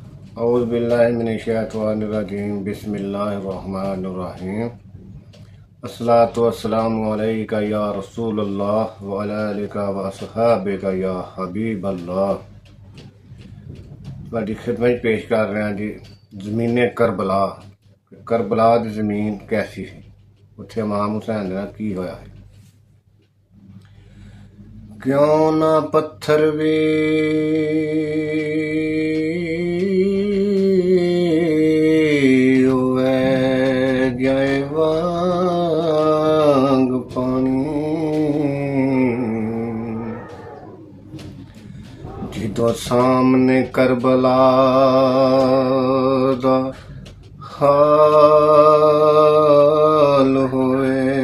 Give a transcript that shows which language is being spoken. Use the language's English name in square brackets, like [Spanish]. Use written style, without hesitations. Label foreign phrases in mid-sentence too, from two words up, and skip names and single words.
[Arabic] أعوذ بالله من الشيطان الرجيم بسم الله الرحمن الرحيم الصلاة والسلام عليك يا رسول الله وعلى آلك وأصحابك يا حبيب الله. [Punjabi] ਤੁਹਾਡੀ ਖਿਦਮਤ ਪੇਸ਼ ਕਰ ਰਹੇ ਹਾਂ ਜੀ ਜ਼ਮੀਨੇ ਕਰਬਲਾ। ਕਰਬਲਾ ਦੀ ਜ਼ਮੀਨ ਕੈਸੀ ਸੀ, ਉੱਥੇ ਇਮਾਮ ਹੁਸੈਨ ਦੇ ਨਾਲ ਕੀ ਹੋਇਆ ਹੈ। ਕਿਉਂ ਨਾ ਪੱਥਰ ਵੀ ਜਾਏ ਵਾਂਗ ਪਾਣੀ, ਜਦੋਂ ਸਾਹਮਣੇ ਕਰਬਲਾ ਦਾ ਹਾਲ ਹੋਏ।